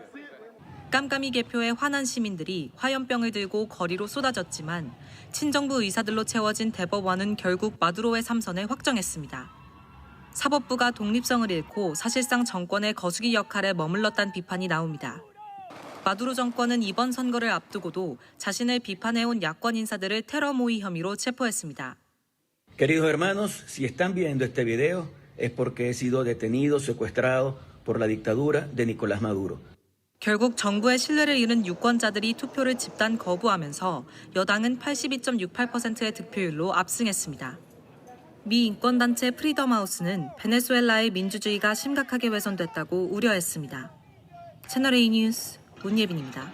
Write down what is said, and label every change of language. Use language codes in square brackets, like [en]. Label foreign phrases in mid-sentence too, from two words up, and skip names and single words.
[ko] 깜깜이 개표에 화난 시민들이 화염병을 들고 거리로 쏟아졌지만 친정부 의사들로 채워진 대법원은 결국 마두로의 삼선을 확정했습니다. 사법부가 독립성을 잃고 사실상 정권의 거수기 역할에 머물렀다는 비판이 나옵니다. 마두로 정권은 이번 선거를 앞두고도 자신을 비판해온 야권 인사들을 테러 모의 혐의로 체포했습니다. [es] Queridos hermanos, si están viendo este video es porque he sido detenido, secuestrado por la dictadura de Nicolás Maduro. [ko] 결국 정부의 신뢰를 잃은 유권자들이 투표를 집단 거부하면서 여당은 82.68%의 득표율로 압승했습니다. 미 인권단체 프리덤하우스는 베네수엘라의 민주주의가 심각하게 훼손됐다고 우려했습니다. 채널A 뉴스 문예빈입니다.